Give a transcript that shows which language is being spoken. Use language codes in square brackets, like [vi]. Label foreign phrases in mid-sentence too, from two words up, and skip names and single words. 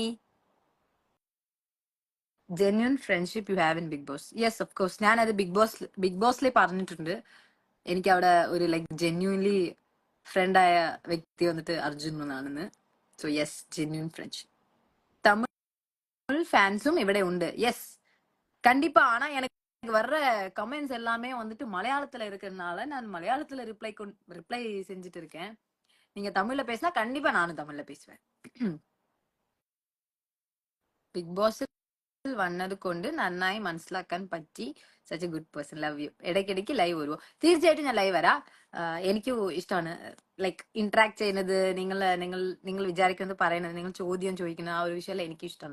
[en] Genuine friendship you have in Bigg Boss? Yes, of course. [ml] ഞാനത് ബിഗ് ബോസിൽ പറഞ്ഞിട്ടുണ്ട്. എനിക്ക് അവിടെ ഒരു [en] like genuinely [ml] ഫ്രണ്ടായ വ്യക്തി വന്നിട്ട് അർജുൻ എന്നാണെന്ന്. [en] So yes, genuine friendship. [ml] തമിഴ് ഫാൻസും ഇവിടെ ഉണ്ട്. യെസ്, [ta] கண்டிப்பா. ஆனா எனக்கு வர்ற கமெண்ட்ஸ் எல்லாமே வந்துட்டு மலையாளத்துல இருக்கிறதுனால நான் மலையாளத்துல ரிப்ளை செஞ்சுட்டு இருக்கேன். நீங்க தமிழ்ல பேசினா கண்டிப்பா நானும் தமிழ்ல பேசுவேன். [ml] ബിഗ് ബോസിൽ വന്നത് കൊണ്ട് നന്നായി മനസ്സിലാക്കാൻ പറ്റി. [en] Such a good person, love you. [ml] ഇടയ്ക്കിടയ്ക്ക് ലൈവ് വരുമോ? തീർച്ചയായിട്ടും ഞാൻ ലൈവ് വരാം. എനിക്ക് ഇഷ്ടമാണ് [en] like interact [ml] ചെയ്യുന്നത്, നിങ്ങൾ വിചാരിക്കുന്നത് പറയുന്നത്, നിങ്ങൾ ചോദ്യം ചോദിക്കുന്ന ആ ഒരു വിഷയം എനിക്ക് ഇഷ്ടമാണ്.